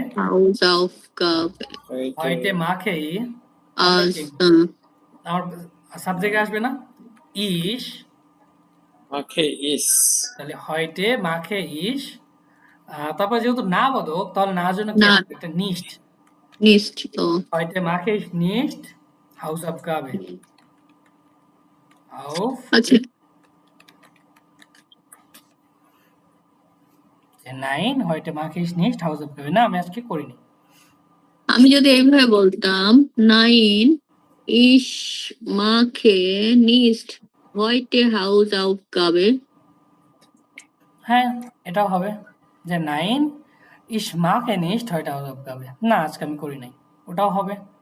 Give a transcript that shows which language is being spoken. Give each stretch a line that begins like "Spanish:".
German: Hausaufgabe heute mache ich, als
Bangla: আমার subject আসবে না ইস, Okay, is. তাহলে
German: heute mache ich,
Bangla: তারপর যেহেতু না বোধক তাহলে না জন্য কি না। একটা nicht,
German: nicht তো heute mache ich nicht Hausaufgabe auf,
Bangla: আচ্ছা
German: nein heute mache ich nicht Hausaufgabe,
Bangla: না আমি আজকে করিনি। আমি যদি এইভাবে বলতাম
German: nein ich mache nicht heute Hausaufgabe
Bangla: হ্যাঁ এটাও হবে যে
German: nein ich mache nicht heute Hausaufgabe,
Bangla: না আজকে আমি করি নাই, ওটাও হবে।